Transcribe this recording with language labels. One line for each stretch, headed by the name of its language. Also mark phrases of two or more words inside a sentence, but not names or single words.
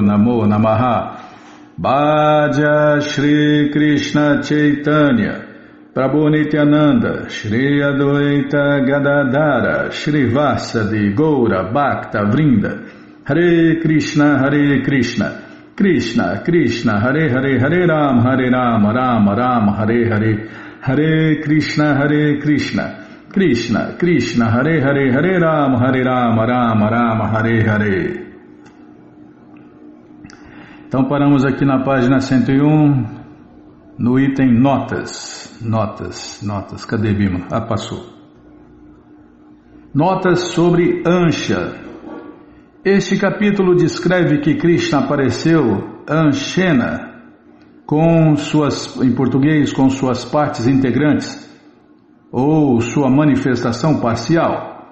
Sanskrit: नमो नमः भज श्री कृष्ण चैतन्य प्रभु नित्यानन्द श्री अद्वैत गदाधर श्री वासादि गौर भक्त वृन्द हरे कृष्ण कृष्ण कृष्ण हरे हरे हरे राम राम राम हरे हरे हरे कृष्ण कृष्ण कृष्ण हरे हरे हरे राम राम हरे हरे.
Portuguese: Então paramos aqui na página 101, no item notas, cadê Bima? Passou. Notas sobre Ansha. Este capítulo descreve que Krishna apareceu Anshena, em português, com suas partes integrantes, ou sua manifestação parcial.